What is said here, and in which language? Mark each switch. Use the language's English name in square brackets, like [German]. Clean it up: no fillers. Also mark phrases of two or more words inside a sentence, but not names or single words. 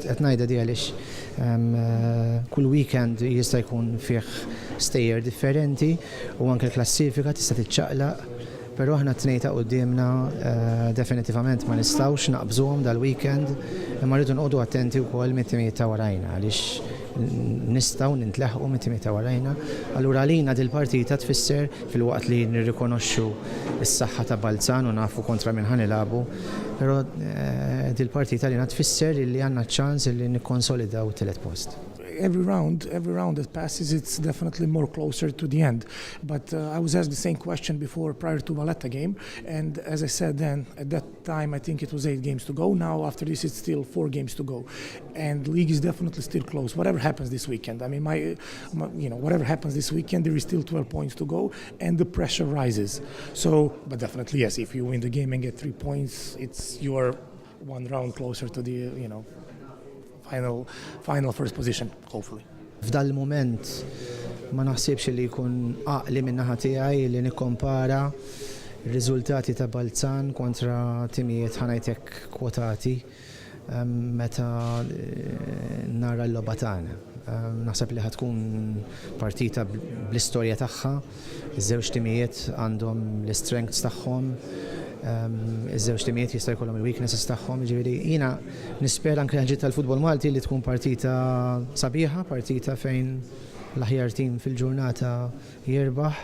[Maltese] Qed ngħidha di għaliex kull weekend jista' jkun fih stejjer differenti u anke l-klassifika tista' tiċċaqlaq, però aħna t-tnejta qudiemna definitivament ma nistgħux naqbżuhom dal-weekend, imma rridu nqogħdu attenti wkoll mit-timijiet ta' warajna għaliex nistgħu nintleħqu mit-timijiet ta' warajna. Allura għalina dil-partita tfisser fil-waqt li nirrikonoxxu s-saħħa ta' Balzan u nafu kontra min ħanilabu, però dil-partita għalina tfisser li għandna ċans li nikkonsolidaw tielet post. [English] Every round that passes, it's definitely more closer to the end. But I was asked the same question before, prior to Valletta game, and as I said then, at that time I think it was 8 games to go. Now after this it's still 4 games to go, and the league is definitely still close. Whatever happens this weekend, I mean, whatever happens this weekend, there is still 12 points to go, and the pressure rises. So, but definitely yes, if you win the game and get 3 points, you are 1 round closer to the final first position, hopefully. [Maltese] F'dal moment ma naħsibx li jkun għaqli min-naħa tiegħi li nikkompara r-riżultati ta' Balzan kontra timijiet ħanajtek kwotati meta nara l-logħba tagħna. Naħseb li ħatkun partita bl-istorja tagħha, iż-żewġ timijiet għandhom l-strengths tagħhom, iż-żewġ timijiet jista' jkollhom il-weaknesses tagħhom, ġifieri jiena nispera anke ħaġa tal-futbol Malti li tkun partita sabiħa, partita fejn l-aħjar tim fil-ġurnata jirbaħ.